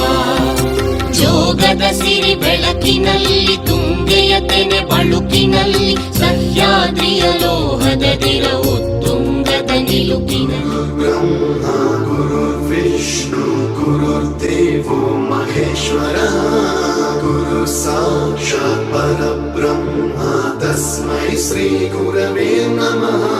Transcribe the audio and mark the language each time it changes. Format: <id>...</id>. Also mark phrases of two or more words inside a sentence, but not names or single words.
<kn>ಜೋಗದ ಸಿರಿ ಬೆಳಕಿನಲ್ಲಿ, ತುಂಗೆಯ ತೆನೆ ಬಳುಕಿನಲ್ಲಿ, ಸಹ್ಯಾದ್ರಿಯ ಲೋಹದದಿರ ಉತ್ತುಂಗದ ನಿಲುಕಿನಲ್ಲಿ.</kn> <sa>ಬ್ರಹ್ಮ ಗುರು ವಿಷ್ಣು ಗುರುರ್ದೇವೋ ಮಹೇಶ್ವರ, ಗುರು ಸಾಕ್ಷಾತ್ ಪರಬ್ರಹ್ಮ ತಸ್ಮೈ ಶ್ರೀ ಗುರವೇ ನಮಃ.</sa>